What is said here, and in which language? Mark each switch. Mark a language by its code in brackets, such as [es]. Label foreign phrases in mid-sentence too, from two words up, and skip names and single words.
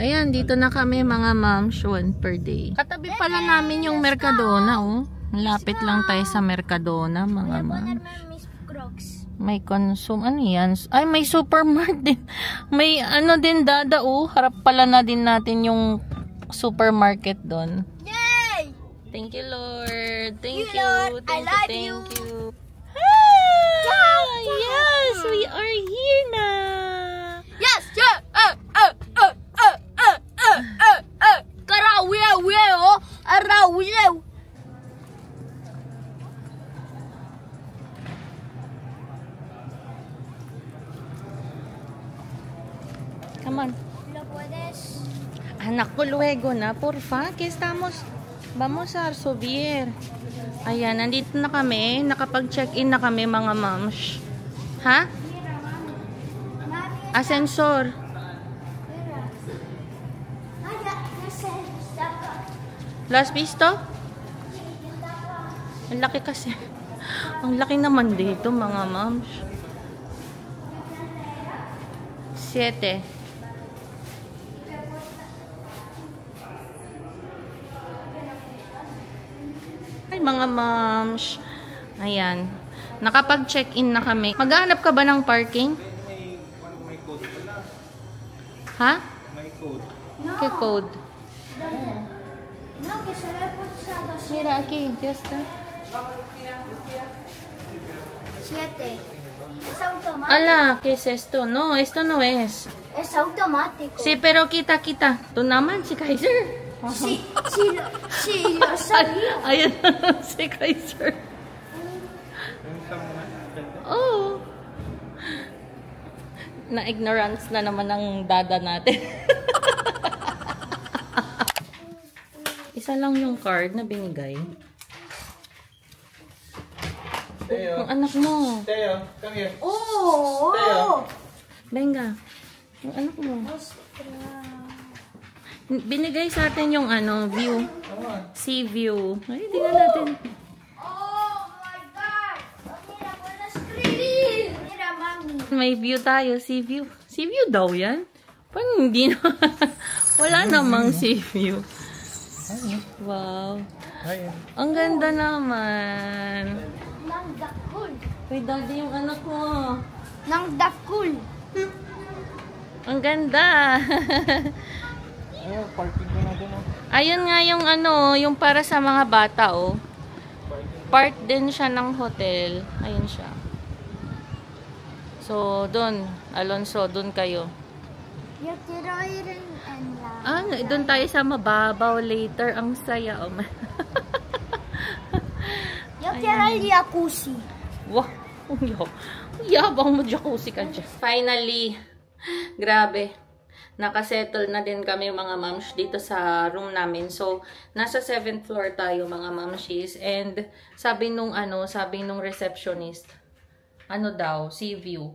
[tl] Ayan, dito na kami mga moms, 1 per day. Katabi pala namin yung Mercadona, oh. Lapit lang tayo sa Mercadona, mga moms. May consume, ano yan? Ay, may supermarket din. May ano din, Dada, oh. Harap pala na din natin yung supermarket doon. Yay! [en] Thank you, Lord. Thank you. Lord. I love you. Thank you. Ah, yes, we are here now. Yes, yeah. Karawiyaw, arawiyaw. Come on. [es] ¿Lo puedes? [tl] Anak ko, [es] luego na. Porfa, que estamos. Vamos a subir. [tl] Ayan, nandito na kami. Nakapag-check-in na kami, mga moms. [es] Ha? Ascensor. Las visto? [tl] Ang laki kasi. Ang laki naman dito, mga moms. 7. Ay, mga moms. Ayan. Nakapag-check-in na kami. Maghahanap ka ba ng parking? May code pala. Ha? May code. [es] ¿Qué code? No, que se le puso a los Mira, aquí. Ya está. 7. Es automático. Ala, ¿qué es esto? No, esto no es. Es automático. Sí, pero quita. Tú naman, si Kaiser. Sí, lo sabía. [tl] Ayun na si Kaiser. Oh. Na-ignorance na naman ang dada natin. Isa lang yung card na binigay. Teo. Ang anak mo. [en] Teo, come here. Oh, Teo. [es] Venga. [tl] Yung anak mo. Binigay sa atin yung ano, view. [en] Sea view. [tl] Ay, tingnan natin. [en] Oh my God. [es] Mira, puedo escribir. Mira, mami. [tl] May view tayo, [en] sea view. Sea view [tl] daw yan? Paano hindi na? Wala namang [en] sea view. [tl] Wow. Ang ganda naman. [bik] Nang dakul. [tl] Wait, daddy, yung anak mo. [bik] Nang dakul. [tl] Ang ganda. Ayun, parking ko na doon. Ayun nga yung ano, yung para sa mga bata, oh. Part din siya ng hotel. Ayun siya. So, doon. Alonso, doon kayo. [es] Yo quiero ir en la... [tl] Ah, doon tayo sa mababaw later. Ang saya, oh. [es] Yo quiero el jacuzzi. Wow. [tl] Yabang mo jacuzzi ka dyan. Finally, grabe. Nakasettle na din kami mga moms dito sa room namin. So, nasa 7th floor tayo mga momshies. And sabi nung receptionist, ano daw, [en] sea view.